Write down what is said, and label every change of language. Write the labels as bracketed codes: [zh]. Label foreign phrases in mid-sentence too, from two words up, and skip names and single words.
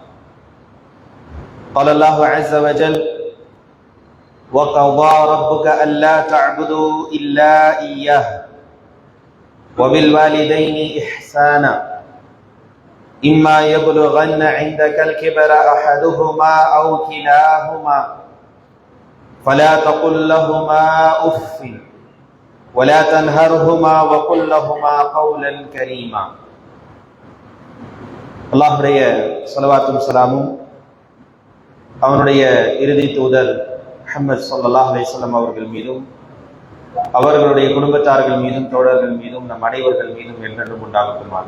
[ar] قال الله عز وجل وقضى ربك ألا تعبدوا إلا إياه وبالوالدين إحسانا إما يبلغن عندك الكبر أحدهما أو كلاهما فلا تقل لهما أف ولا تنهرهما وقل لهما قولا كريما. [ta] அல்லாஹ்வுடைய ஸலவாத்தும் ஸலாமும் அவனுடைய இறுதி தூதர் முஹம்மது [ar] صلى الله عليه وسلم [ta] அவர்கள் மீதும் அவர்களுடைய குடும்பத்தார்கள் மீதும் தோழர்கள் மீதும் நம் அனைவர்கள் மீதும் என்றென்றும் உண்டாகட்டுமாக.